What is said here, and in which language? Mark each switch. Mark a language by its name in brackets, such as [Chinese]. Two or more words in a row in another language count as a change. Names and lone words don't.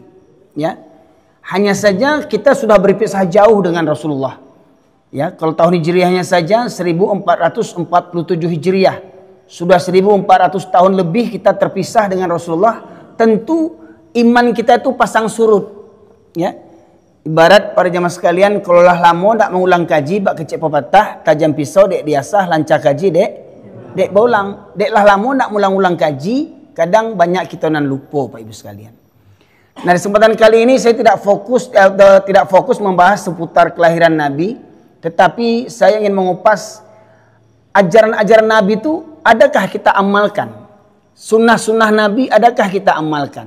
[Indonesian] Ya, hanya saja kita sudah berpisah jauh dengan Rasulullah. Ya, kalau tahun Hijriahnya saja 1447 Hijriah, sudah 1400 tahun lebih kita terpisah dengan Rasulullah. Tentu iman kita itu pasang surut. Ya, ibarat para jamaah sekalian, [Minangkabau] kalau lah lama tak mengulang kaji, bak kecek pepatah, tajam pisau dek diasah, lancar kaji dek baulang. Dek lah lama nak ulang-ulang kaji, kadang banyak kita nan lupa, Pak Ibu sekalian. [Indonesian] Nah, di kesempatan kali ini saya tidak fokus membahas seputar kelahiran Nabi. Tetapi saya ingin mengupas ajaran-ajaran Nabi itu adakah kita amalkan? Sunnah-sunnah Nabi adakah kita amalkan?